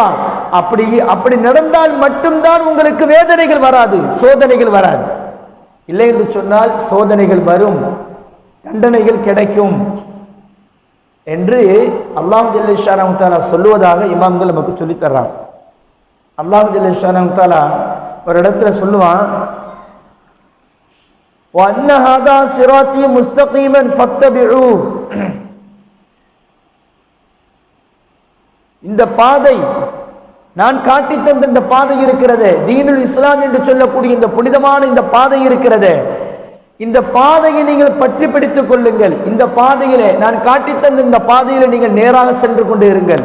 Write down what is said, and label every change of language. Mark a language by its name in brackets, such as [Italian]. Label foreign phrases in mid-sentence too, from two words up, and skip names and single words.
[Tamil] அப்படி நடந்தால் மட்டும்தான் உங்களுக்கு வேதனைகள் வராது, சோதனைகள் வராது. இல்லை என்று சொன்னால் சோதனைகள் வரும், தண்டனைகள் கிடைக்கும் என்று [Arabic] الله جل شأنه تعالى [Tamil] சொல்லுவதாக இமாம்கள் நமக்கு சொல்லி தர்றாங்க. [Arabic] الله جل شأنه تعالى [Tamil] ஒரு இடத்துல சொல்லுவான், [Arabic] وَأَنَّ هَذَا صِرَاطِي مُسْتَقِيمًا فَاتَّبِعُوهُ. [Tamil] இந்த பாதை, நான் காட்டி தந்த இந்த பாதை இருக்கிறது, [Arabic] دين الإسلام [Tamil] என்று சொல்லக்கூடிய இந்த புனிதமான இந்த பாதை இருக்கிறது, இந்த பாதையை நீங்கள் பற்றி பிடித்துக் கொள்ளுங்கள். இந்த பாதையிலே, நான் காட்டி தந்த இந்த பாதையில நீங்கள் நேராக சென்று கொண்டு இருங்கள்.